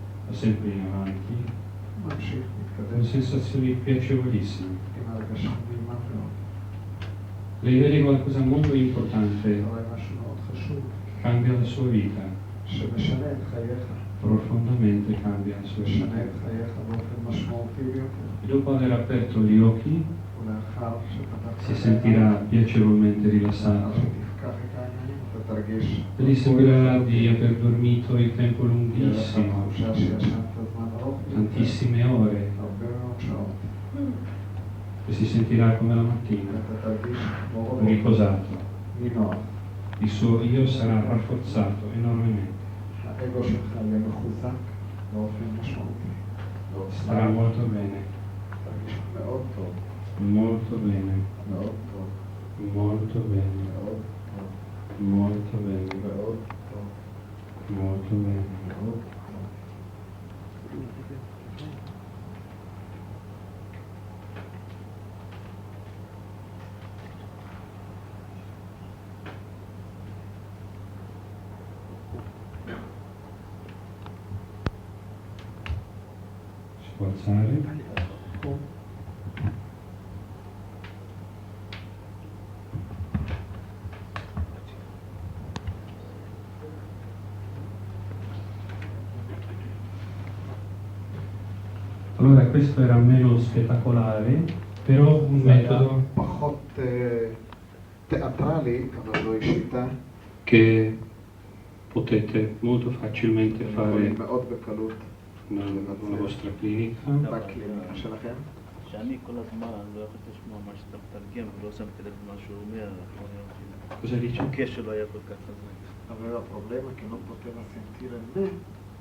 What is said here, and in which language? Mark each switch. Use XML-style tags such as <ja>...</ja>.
<it>va sempre in avanti,</it> <he>ממשיך, מתקדם,</he> <it>con sensazioni piacevolissime.</it> <he>עם הרגשה נעימה מאוד.</he> <it>Lei vede qualcosa molto importante,</it> <he>אתה רואה משהו מאוד חשוב,</he> <it>cambia la sua vita,</it> <he>שמשנה את חייך,</he> <it>profondamente cambia la sua</it> <he>משנה</he> <it>vita.</it> <he>את חייך באופן משמעותי ביותר.</he> <it>E dopo aver aperto gli occhi</it> <he>ולאחר שפתחת</he> <it>si sentirà piacevolmente</it> <he>לאחר</he> <it>rilassato</it> <he>שתפקח את העיניים, אתה תרגיש</he> <it>e gli sembrerà di aver dormito il tempo</it> <he>תהיה לך</he> <it>lunghissimo,</it> <he>תחושה שישנת זמן ארוך,</he> <it>tantissime ore,</it> <he>הרבה מאוד שעות,</he> <it>e si sentirà come la mattina,</it> <he>ואתה תרגיש כמו בבוקר,</he> <it>riposato.</it> <he>נינוח.</he> <it>Il suo io sarà rafforzato enormemente,</it> <he>האגו שלך יהיה מחוזק באופן משמעותי.</he> <it>starà molto bene,</it> <he>תרגיש מאוד טוב,</he> <it>molto bene,</it> <he>מאוד טוב,</he> <it>molto bene,</it> <he>מאוד טוב,</he> <it>molto bene,</it> <he>מאוד טוב,</he> <it>molto bene.</it> <he>מאוד טוב.</he> <it>Si può alzare? Allora questo era meno spettacolare, però un</it> <he>זה היה</he> <it>metodo</it> <he>פחות תיאטרלי, אבל זוהי שיטה</he> <it>che potete molto facilmente fare</it> <he>יכולים מאוד בקלות</he> <it>nella vostra clinica. בקליניקה שלכם.</it> <he>שאני כל הזמן לא יכולתי לשמוע מה שאתה מתרגם ולא שמתי לב למה שהוא אומר,</he> <it>Cosa dice?</it> <he>הקשר לא היה כל כך חזק. אבל הפרובלמה</he> <it>che non poteva sentire né</it>